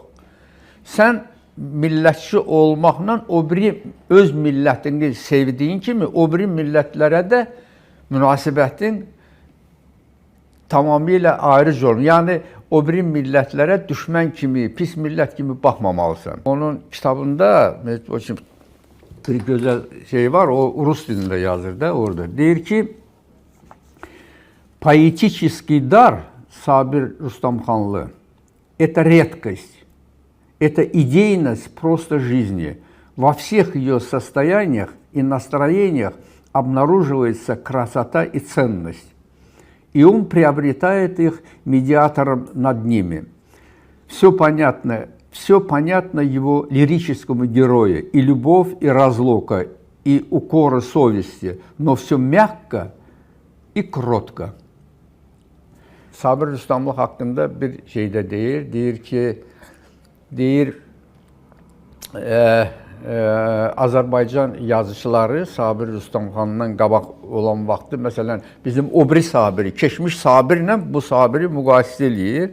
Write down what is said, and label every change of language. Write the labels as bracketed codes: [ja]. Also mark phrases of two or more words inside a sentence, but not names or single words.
[az] Sən millətçi olmaqla o biri öz millətini sevdiyin kimi o biri millətlərə də münasibətin tamamilə ayrıc olun. Yəni, o biri millətlərə düşmən kimi, pis millət kimi baxmamalısan. Onun kitabında bir gözəl şey var, o Rus dilində yazır da orada. Deyir ki, [ru] поэтический дар Сабир Рустамханлы – это редкость, это идейность просто жизни. Во всех ее состояниях и настроениях обнаруживается красота и ценность. И он приобретает их медиатором над ними. Все понятно его лирическому герою, и любовь, и разлука, и укоры совести, но все мягко и кротко. [az] Sabir Rüstəmli haqqında bir şeydə deyir ki, Azərbaycan yazıçıları Sabir Rüstəmxandan qabaq olan vaxtı, məsələn, bizim o biri Sabiri, keçmiş Sabirlə bu Sabiri müqayisə eləyir.